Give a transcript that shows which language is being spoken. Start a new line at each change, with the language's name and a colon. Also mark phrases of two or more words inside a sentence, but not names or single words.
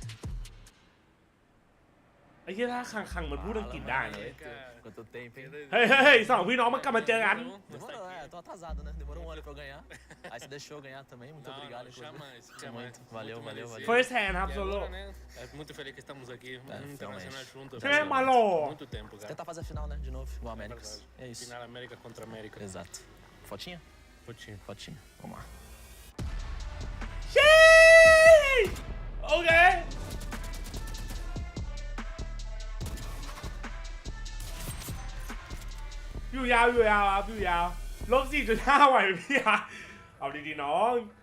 Thai: ไอ้ที่ถ้าขังมันพูดอังกฤษได้เลยเฮ้ยสองพี่น้องมันกลับมาเจอกัน
Portuguese: Tô atrasado, né? Demorou ano pra eu ganhar. Aí você deixou eu ganhar também. Muito obrigado. Valeu.
English: First hand
Thai: ครับโซโล่
Portuguese: Muito feliz que estamos aqui internacional juntos.
Thai: ใช่ไหมมาหล่อ
Portuguese: Muito tempo, cara. Tentar fazer a final, né? De novo, igual Américas. É isso. Final América contra América. Exato. Fotinha? Fotinha. Vamos lá.
Thai: โอเคอยู่ยาวครับอยู่ยาวลบ 4.5 ไหวพี่อะเอาดีๆน้อง